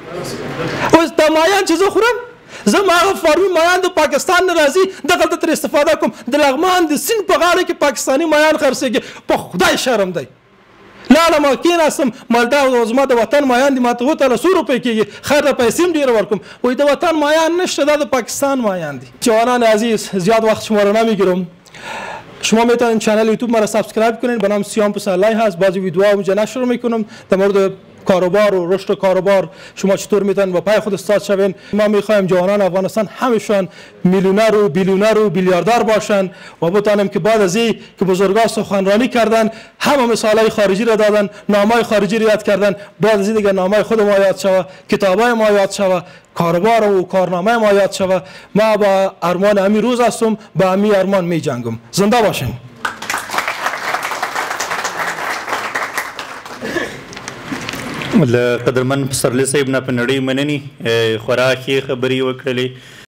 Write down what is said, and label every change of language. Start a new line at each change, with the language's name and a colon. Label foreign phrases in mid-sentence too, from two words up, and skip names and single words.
Pashto: اوس دا مایان چې زه خورم، زه هغه فارمي مایان د پاکستان نه راځي، دغلته ترې استفاده کوم. د لغمان د سیند په غاړه کې پاکستاني مایان خرڅېږي، په خدای شرم دی. لاړه ما کېناستم، مالدا زما د وطن مایان دي، ماته وتله 100 روپۍ کېږي، خیر د پیسې هم ډېره ورکوم. وایي د وطن مایان نشته، دا د پاکستان مایان دي.
Persian: جوانان عزیز، زیاد وقت شما را نمیگیرم. شما میتونید چنل یوتیوب مرا سابسکرایب کنید، به نام سیام پسرلی هست. بعضی ویدیوها اونجا نشر میکنم در مورد کاروبار و رشد کاروبار، شما چطور میتونید با پای خود استاد شوین. ما میخوایم جوانان افغانستان همشان میلیونر و بیلیونر و بیلیاردر باشن و بتانیم که بعد از این که بزرگان سخنرانی کردن، همه مثالای خارجی را دادن، نامای خارجی را یاد کردن، بعد از این دیگه نامای خود ما یاد شوه، کتابای ما یاد شوه، کاروبار و کارنامه ما یاد شوه. ما با ارمان امی روز هستم، با امی ارمان می جنگم. زنده باشین.
Pashto: له قدرمن پسرلی صاحب نه په نړۍ مننې خورا ښې خبرې وکړلې.